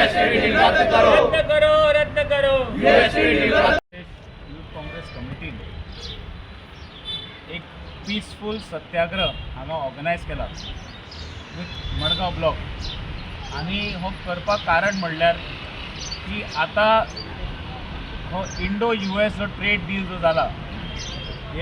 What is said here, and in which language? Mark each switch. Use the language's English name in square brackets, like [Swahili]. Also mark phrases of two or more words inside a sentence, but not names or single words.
[Hindi] डील रद्द करो, रद्द करो, रद्द करो। यूएसए डील रद्द। [Konkani] यूथ काँग्रेस कमिटीन एक पीसफूल सत्याग्रह हांगा ऑर्गनायज केला [English] with Madgaon block [Konkani] आनी हो करपाक कारण म्हणल्यार की आतां हो इंडो US जो [English] trade deal [Konkani] जो जाला हे